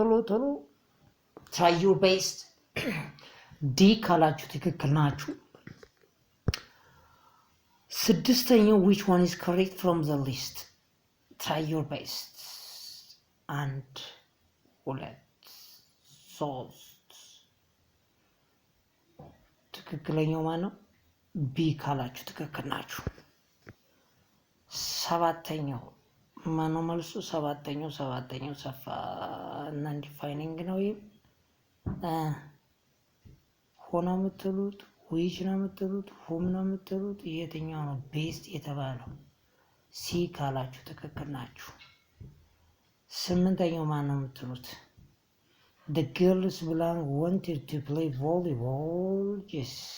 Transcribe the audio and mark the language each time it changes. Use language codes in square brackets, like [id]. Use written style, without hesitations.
[am] ቶሎ [en] try your best። [am] ዲ ካላችሁ ትክክል ናችሁ። ስድስተኛው [en] which one is correct from the list? try your best። [am] አንድ ሁለት ሶስት ትክክለኛው ማን ነው? ቢ ካላችሁ ትክክል ናችሁ። ሰባተኛው ማን ነው መልሱ? ሰባተኛው ሰፋ እና ዲፋይኒንግ ነው። ይሄ ሆኖ የምትሉት ዊች ነው የምትሉት? ሁም ነው የምትሉት? የትኛው ነው ቤስት የተባለው? ሲ ካላችሁ ትክክል ናችሁ። ስምንተኛው ማን ነው የምትሉት? [en] The girls blank wanted to play volleyball. Yes.